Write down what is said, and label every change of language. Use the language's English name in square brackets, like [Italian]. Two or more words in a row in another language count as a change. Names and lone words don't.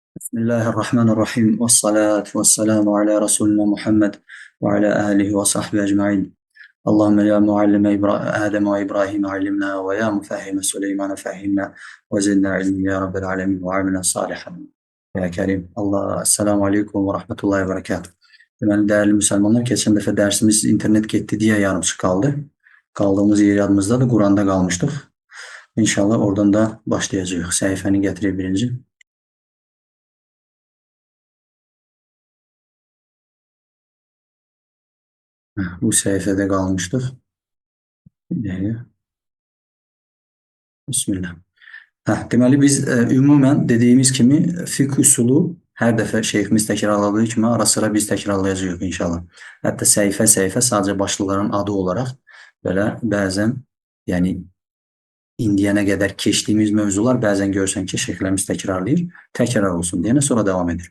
[Arabic] بسم الله الرحمن الرحيم والصلاة والسلام على رسولنا محمد وعلى آله وصحبه أجمعين. اللهم يا معلم آدم وإبراهيم علمنا ويا مفهم سليمان فهمنا وزدنا علما يا رب العالمين وعملا صالحا يا كريم. [Turkish] Allah [Arabic] السلام عليكم ورحمة الله وبركاته. [Turkish] Hemen değerli Müslümanlar, geçen defa dersimiz internet gitti diye yarımçık kaldı. Kaldığımız yadımızda da Kur'an'da kalmıştık. İnşallah oradan da başlayacağız. Sayfanı getirelim birinci. Bu sayfada kalmıştık. Bismillah. [Azerbaijani] Deməli biz ümumən dediyimiz kimi fiqh üsulu hər dəfə şeyximiz təkrarladığı kimi ara sıra biz təkrarlayacağıq inşallah. Hətta səhifə-səhifə sadəcə başlıqların adı olaraq belə bəzən, yəni indiyənə qədər keçdiyimiz mövzular bəzən görsən ki, şeyxlərimiz təkrarlayır, təkrar olsun deyənə sonra davam edir.